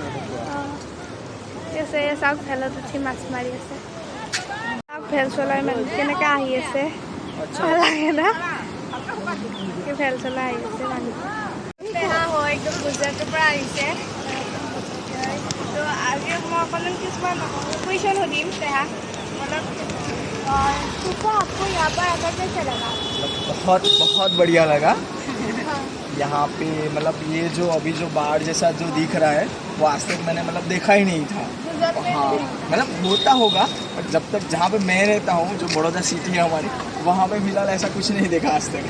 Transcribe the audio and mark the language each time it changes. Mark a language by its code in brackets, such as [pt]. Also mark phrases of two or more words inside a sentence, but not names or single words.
[as] ঠিক আছে চাওক ভেলত উঠি মাছ মাৰি আছে চাওক ভেল চলাই মানুহ কেনেকৈ আহি আছে ভাল লাগে না ভেল চলাই আহি আছে মানুহ পেহা হয় একদম গুজৰাটৰ পৰা আহিছে তো আজি মই অকণমান কিছুমান কুৱেশ্যন সুধিম পেহা [hi] मतलब आपको यहाँ पर आकर कैसा लगा बहुत बहुत बढ़िया लगा यहाँ पे मतलब ये जो अभी जो बाढ़ जैसा जो दिख रहा है वो आज तक मैंने मतलब देखा ही नहीं था हाँ मतलब होता होगा बट जब तक जहाँ पे मैं रहता हूँ जो बड़ौदा सिटी है हमारी वहाँ पे फिलहाल ऐसा कुछ नहीं देखा आज तक